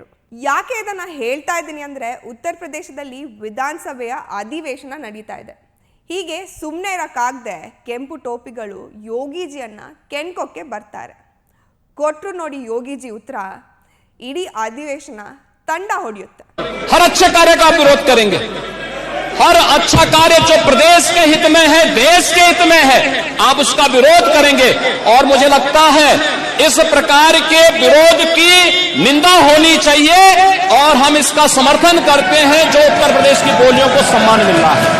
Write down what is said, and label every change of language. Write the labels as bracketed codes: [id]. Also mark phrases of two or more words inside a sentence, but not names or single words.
[kn] ಯಾಕೆ ಇದನ್ನು ಹೇಳ್ತಾ ಇದ್ದೀನಿ ಅಂದರೆ, ಉತ್ತರ ಪ್ರದೇಶದಲ್ಲಿ ವಿಧಾನಸಭೆಯ ಅಧಿವೇಶನ ನಡೀತಾ ಇದೆ. ಹೀಗೆ ಸುಮ್ಮನೆ ಇರೋಕ್ಕಾಗದೆ ಕೆಂಪು ಟೋಪಿಗಳು ಯೋಗಿಜಿಯನ್ನು ಕೆಣ್ಕೋಕ್ಕೆ ಬರ್ತಾರೆ. ಕೊಟ್ಟರು ನೋಡಿ ಯೋಗಿಜಿ ಉತ್ತರ, ಇಡೀ ಅಧಿವೇಶನ ತಂಡ ಹೊಡೆಯುತ್ತೆ. [hi] हर अच्छे कार्य का विरोध करेंगे. हर अच्छा कार्य जो प्रदेश के हित में है, देश के हित में है, आप उसका विरोध करेंगे. और मुझे लगता है इस प्रकार के विरोध की निंदा होनी चाहिए और हम इसका समर्थन करते हैं जो उत्तर प्रदेश की बोलियों को सम्मान मिल रहा है.